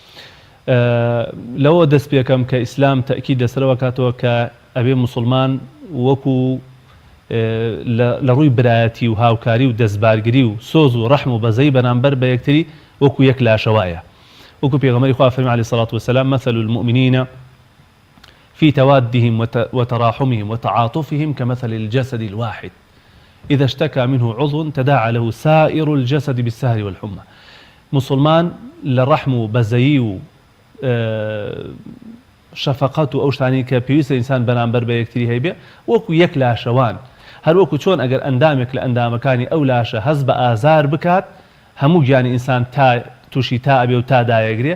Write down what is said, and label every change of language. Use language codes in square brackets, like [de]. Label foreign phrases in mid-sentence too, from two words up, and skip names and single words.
[ckb] لەوە دەست پێکەم کە ئیسلام تەکید لەسەرەوە کاتەوە کە ئەبێ موسڵمان وەکو لە ڕووی برایەتی و هاوکاری و دەستبارگری و سۆز و ڕەحم و بەزەی بەرامبەر بە یەکتری وەکو یەک لاشەوایە. وەکو پێغەمبەری خوا فەرمی [ar] عەلەیهی سەڵات وەسەلام مثل المؤمنین في توادهم وتراحمهم وتعاطفهم كمثل الجسد الواحد إذا اشتكى منه عضو تداعى له سائر الجسد بالسهر والحمى. [ckb] مسلمان لرحم بزيي و شفقات أو شتانی کە پێویستە ئینسان بەرامبەر بە یەکتری هەیبێ وەکو یەک لاشەوان، هەر وەکو چۆن ئەگەر ئەندامێک لە ئەندامەکانی ئەو لاشە هەست بە ئازار بکات هەموو گیانی ئینسان تا تووشی تا ئەبێ و تا دایەگرێ.